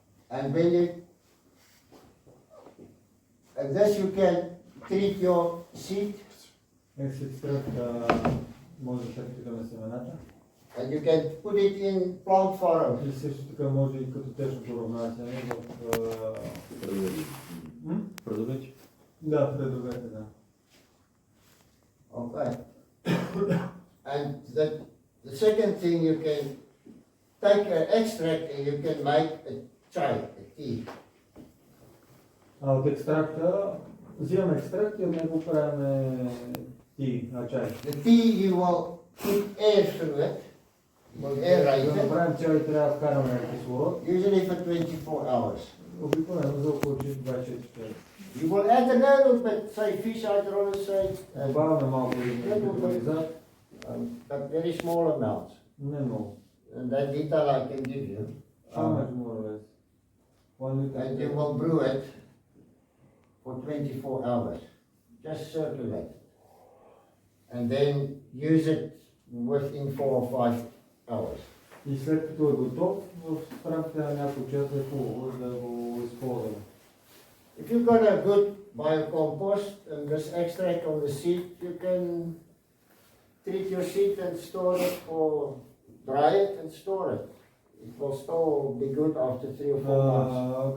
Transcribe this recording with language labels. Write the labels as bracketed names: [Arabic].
[English] And when you, and this you can treat your seed, [Bulgarian] Екстракт може да третираме семената. [English] and you can put it in plant furrow. [Bulgarian] И също така може и като течно поравнасяне в... Предовече. Да, предовете, да. [English] Okay. And the second thing, you can take an extract and you can make a chai, a tea. [Bulgarian] А от екстракта, взимаме екстракт и от него правим чай. [English] The tea you will put air through it, will aerate [Bulgarian] За да [English] it, [Bulgarian] направим чай трябва да вкараме кислород, [English] usually for 24 hours. [Bulgarian] обикновено за около 24 часа. [English] You will add a little bit, say fish hydrolysis, say, [Bulgarian] Добавяме малко електролизат, [English] but very small amounts. [Bulgarian] не много. [English] And that detail I can give you. How much more or less? 1 liter. And you will brew it for 24 hours. Just circulate it. And then use it within 4 or 5 hours. [Bulgarian] И след като е готов, в рамките на няколко часа е хубаво да го използваме. [English] If you've got a good biocompost and this extract on the seed, you can treat your seed and store it for, dry it and store it. It will still be good after 3 or 4 months.